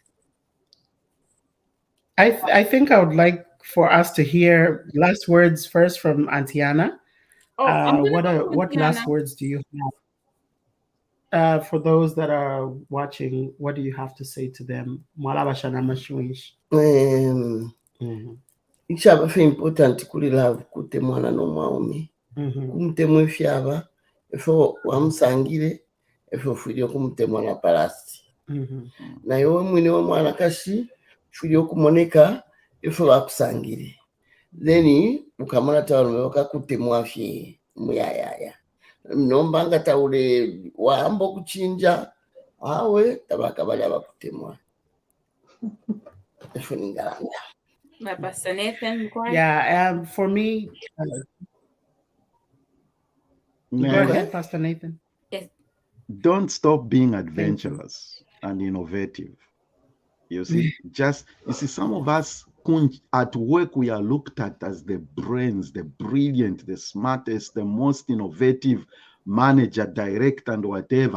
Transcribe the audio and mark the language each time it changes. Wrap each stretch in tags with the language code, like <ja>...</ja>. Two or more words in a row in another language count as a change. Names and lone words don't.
<en>I think I would like for us to hear last words first from Antiana. What last words do you have? For those that are watching, what do you have to say to them?</en> <bem>Ichaba fe important kuri love kute mwana no mwaomi. Kumte mwefyaba efo wamusangire efo fuire okumutemwa na parasi naye we mwine w'omwana kashi fuire okumoneka efo bakusangire then ukamona tawalume bakakutemwa fye muyayaya nombanga taule waamba okuchinja awe tabaka bali abakutemwa efo ningalanga.</bem> <en>Pastor Nathan, Yeah, for me, go ahead, Pastor Nathan. Yes. Don't stop being adventurous and innovative. You see, some of us at work, we are looked at as the brains, the brilliant, the smartest, the most innovative manager, director, and whatever.</en>